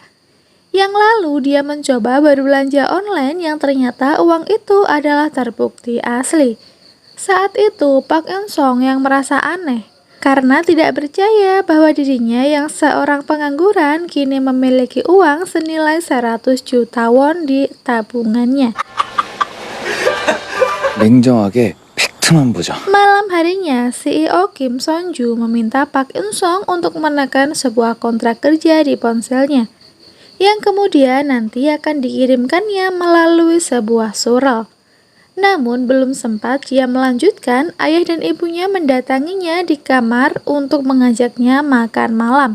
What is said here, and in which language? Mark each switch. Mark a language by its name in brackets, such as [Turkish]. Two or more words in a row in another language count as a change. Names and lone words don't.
[Indonesian] Yang lalu dia mencoba berbelanja online yang ternyata uang itu adalah terbukti asli. Saat itu Pak Insung yang merasa aneh karena tidak percaya bahwa dirinya yang seorang pengangguran kini memiliki uang senilai 100 juta won di tabungannya. [Korean] 냉정하게 팩트만 보자. [Indonesian] Malam harinya, CEO Kim Sonju meminta Pak Insung untuk menekan sebuah kontrak kerja di ponselnya, yang kemudian nanti akan dikirimkannya melalui sebuah surel. Namun belum sempat dia melanjutkan, ayah dan ibunya mendatanginya di kamar untuk mengajaknya makan malam.